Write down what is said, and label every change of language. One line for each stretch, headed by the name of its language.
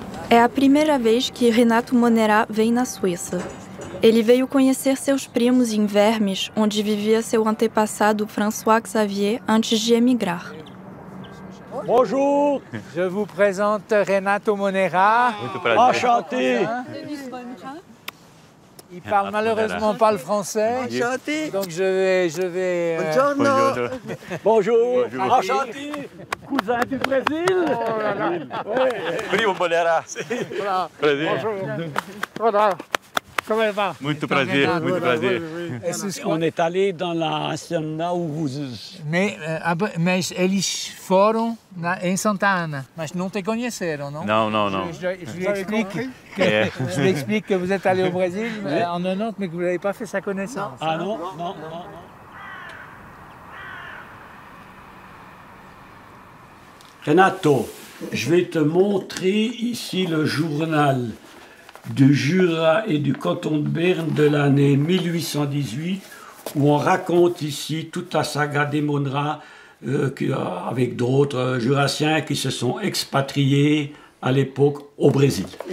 Portuguese: É a primeira vez que Renato Monerá vem na Suíça. Ele veio conhecer seus primos em Vermes, onde vivia seu antepassado François Xavier antes de emigrar.
French: Bonjour, je vous présente Renato Monerá.
Portuguese: Muito prazer.
French: Enchanté. Il parle malheureusement pas le français. Enchanté. Donc je vais.
Italian: Buongiorno.
French: Bonjour. Bonjour. Enchanté. Cousin du Brésil. Oh là là. Ouais.
Portuguese: Primo Monerá.
French: Voilà.
Portuguese: Prazer.
French: Bonjour. Voilà. Comment elle va?
Portuguese: Muito prazer, muito prazer.
French: On est allé dans la hacienda où vous...
Portuguese: Mas eles foram em Santa Ana, mas não te conheceram, não?
French: Non, non, non. Je lui explique que vous êtes allé au Brésil en 90, mais que vous n'avez pas fait sa connaissance. Ah non, non, non. Renato, je vais te montrer ici le journal du Jura et du canton de Berne de l'année 1818, où on raconte ici toute la saga des Monerá, avec d'autres jurassiens qui se sont expatriés à l'époque au Brésil.